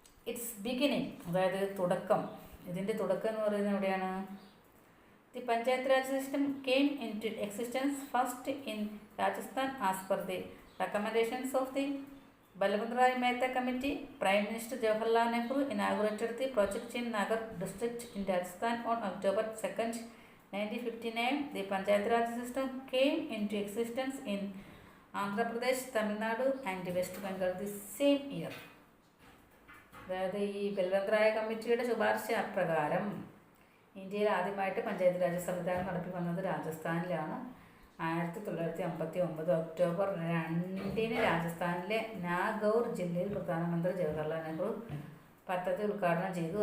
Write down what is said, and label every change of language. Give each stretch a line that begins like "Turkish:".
English: it's beginning,
Malayalam: അതായത് തുടക്കം. ഇതിൻ്റെ തുടക്കം എന്ന് പറയുന്നത് എവിടെയാണ്?
English: The panchayat Raj system came in to existence first in Rajasthan as per the recommendations of the Balwant Rai Mehta committee. Prime minister Jawaharlal Nehru inaugurated the project in Nagar district in Rajasthan on October 2nd, 1959. The Panchayat Raj system came into existence in Andhra Pradesh, Tamil Nadu and West Bengal the same year.
Malayalam: അതായത് ഈ ബൽവന്ത് റായ് കമ്മിറ്റിയുടെ ശുപാർശ പ്രകാരം ഇന്ത്യയിൽ ആദ്യമായിട്ട് പഞ്ചായത്ത് രാജ് സംവിധാനം നടത്തി വന്നത് രാജസ്ഥാനിലാണ്. 1959 ഒക്ടോബർ 2 രാജസ്ഥാനിലെ നാഗൗർ ജില്ലയിൽ പ്രധാനമന്ത്രി ജവഹർലാൽ നെഹ്റു പദ്ധതി ഉദ്ഘാടനം ചെയ്തു.